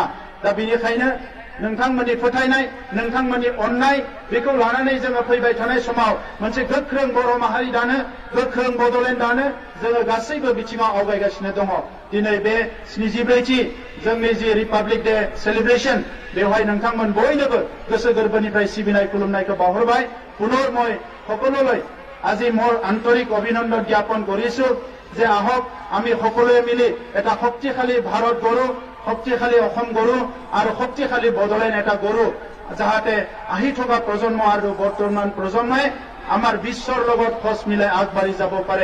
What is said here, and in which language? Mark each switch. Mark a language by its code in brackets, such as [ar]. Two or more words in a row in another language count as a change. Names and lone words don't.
[brx] दा बेनिखायनो नोंथांमोननि फोथायनाय, नोंथांमोननि अननाय, बेखौ लानानै जोङो फैबाय थानाय समाव मोनसे गोख्रों बर' माहारि दानो, गोख्रों बड'लेण्ड दानो जोङो गासैबो बिथिङाव आवगायगासिनो दङ। दिनै बे 74थि जोंनि जि [en] republic day celebration, [brx] बेवहाय नोंथांमोन बयनोबो गोसो गोरबोनिफ्राय सिबिनाय खुलुमनायखौ बावहरबाय। [as] পুনৰ মই সকলোলৈ আজি মোৰ আন্তৰিক অভিনন্দন জ্ঞাপন কৰিছো যে আহক আমি সকলোৱে মিলি এটা শক্তিশালী ভাৰত গঢ়ো, শক্তিশালী অসম গঢ়ো আৰু শক্তিশালী বডলেণ্ড এটা গঢ়ো, যাহাতে আহি থকা প্ৰজন্ম আৰু বৰ্তমান প্ৰজন্মই আমাৰ বিশ্বৰ লগত খোজ মিলাই আগবাঢ়ি যাব পাৰে।